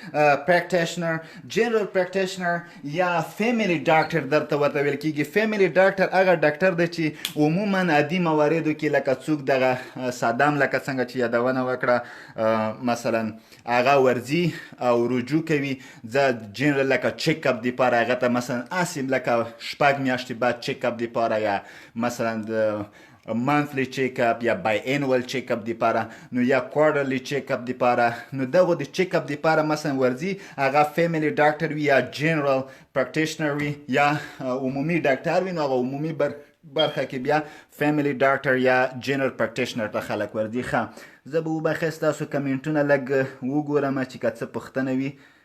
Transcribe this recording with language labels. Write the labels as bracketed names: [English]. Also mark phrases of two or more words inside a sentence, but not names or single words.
[Pashto] پریکټیشنر یا [English] family doctor [Pashto] درته ورته ویل کېږي [English] family doctor [Pashto] هغه ډاکټر دی چې عموما عادي مواردو کې لکه څوک دغه سادام لکه څنګه چې یادونه وکړه مثلا هغه ورځي او رجوع کوي زه جنرال لکه چیک اپ دپاره هغه ته مثلا هسې لکه شپږ میاشتې بعد [English] check up [Pashto] دپاره یا مثلا د [English] monthly check up [Pashto] یا [English] biannual check up [Pashto] دپاره نو یا [English] quarterly check up [Pashto] دپاره نو دغه د [English] check up [Pashto] دپاره مثلا ورځي هغه [English] family doctor [Pashto] وي یا [English] general practitioner [Pashto] وي یا عمومي ډاکټر وي نو هغه عمومي برخه کې بیا [English] family doctor [Pashto] یا [English] general practitioner [Pashto] ته خلک ورځي ښه زه به وبخښئ ستاسو کمنټونه لږ وګورم چې که څه پوښتنه وي